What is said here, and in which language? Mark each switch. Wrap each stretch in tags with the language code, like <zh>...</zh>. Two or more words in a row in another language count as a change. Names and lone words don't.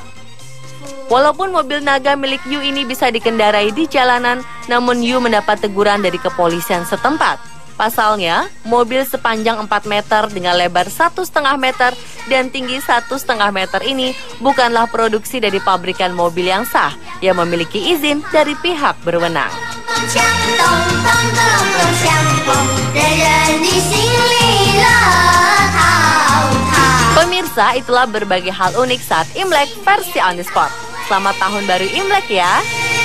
<id>Walaupun mobil naga milik Yu ini bisa dikendarai di jalanan, namun Yu mendapat teguran dari kepolisian setempat. Pasalnya, mobil sepanjang 4 meter dengan lebar 1,5 meter dan tinggi 1,5 meter ini bukanlah produksi dari pabrikan mobil yang sah yang memiliki izin dari pihak berwenang.</id> <zh>锵，咚咚咚咚锵咚，人人的心里乐陶陶。</zh> <id>Pemirsa, itulah berbagai hal unik saat Imlek versi On The Spot. Selamat Tahun Baru Imlek ya!</id>